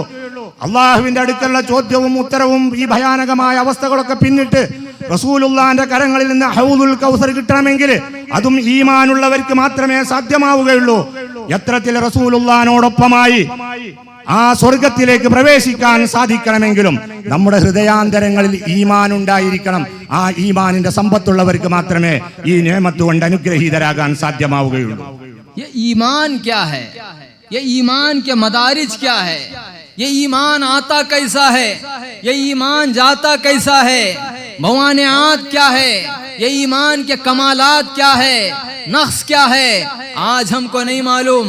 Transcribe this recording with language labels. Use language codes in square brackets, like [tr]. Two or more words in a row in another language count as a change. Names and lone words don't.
[ml] അള്ളാഹുവിന്റെ അടുക്കലുള്ള ചോദ്യവും ഉത്തരവും ഈ ഭയാനകമായ അവസ്ഥകളൊക്കെ പിന്നിട്ട് റസൂലുള്ളാഹിന്റെ കരങ്ങളിൽ നിന്ന് ഹൗദുൽ കൗസർ കിട്ടണമെങ്കിൽ അതും ഈമാനുള്ളവർക്ക് മാത്രമേ സാധ്യമാവുകയുള്ളൂ. എത്രത്തിൽ റസൂലുള്ളാഹിനോടൊപ്പമായി ആ സ്വർഗത്തിലേക്ക് പ്രവേശിക്കാൻ സാധിക്കണമെങ്കിലും നമ്മുടെ ഹൃദയാന്തരങ്ങളിൽ ഈമാൻ ഉണ്ടായിരിക്കണം. ആ ഈമാനിന്റെ സമ്പത്തുള്ളവർക്ക് മാത്രമേ ഈ നിഅമത്ത് കൊണ്ട് അനുഗ്രഹീതരാകാൻ സാധ്യമാവുകയുള്ളൂ. [ur] یہ ایمان کیا ہے، یہ ایمان کے مدارج کیا ہے، یہ ایمان آتا کیسا ہے، یہ ایمان جاتا کیسا ہے، موانعات کیا ہے، یہ ایمان کے کمالات کیا ہے، نقص کیا ہے، آج ہم کو نہیں معلوم.